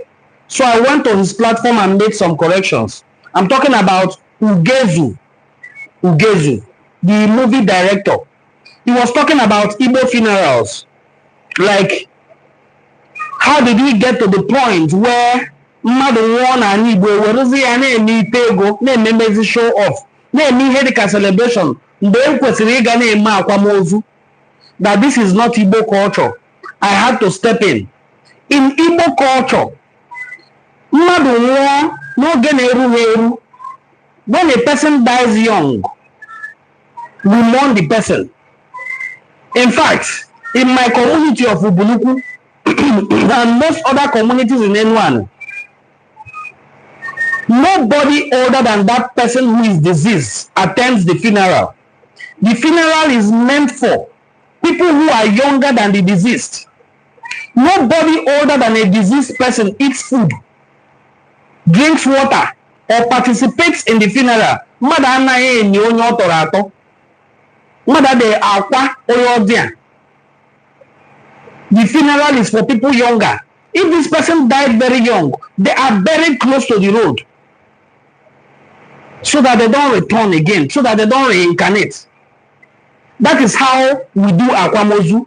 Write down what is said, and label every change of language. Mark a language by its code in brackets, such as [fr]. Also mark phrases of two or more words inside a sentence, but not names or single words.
[en] So I went on his platform and made some corrections. I'm talking about Ugezu, the movie director. He was talking about Igbo funerals. Like, how did we get to the point where [ig] mmadụ nwụọ na Igbo werezi ya na-eme ite ego na-ememezi [en] show off [ig] na-eme ihe dịka celebration mgbe e kwesịrị ịga na-eme akwamozu? [en] That this is not Igbo culture. I had to step in. In Igbo culture, [ig] mmadụ nwụọ n'oge na-erughị eru. [en] When a person dies young, we mourn the person. In fact, in my community of Ubuluku and most other communities in Enuani, nobody older than that person who is deceased attends the funeral. The funeral is meant for people who are younger than the deceased. Nobody older than a deceased person eats food, drinks water, or participates in the funeral. [ig] Mada anaghị enyi onye ọ tọrọ atọ. Mada de akwa onye ọdịa. [en] The funeral is for people younger. If this person died very young, they are buried close to the road so that they don't return again, so that they don't reincarnate. That is how we do akwamozu.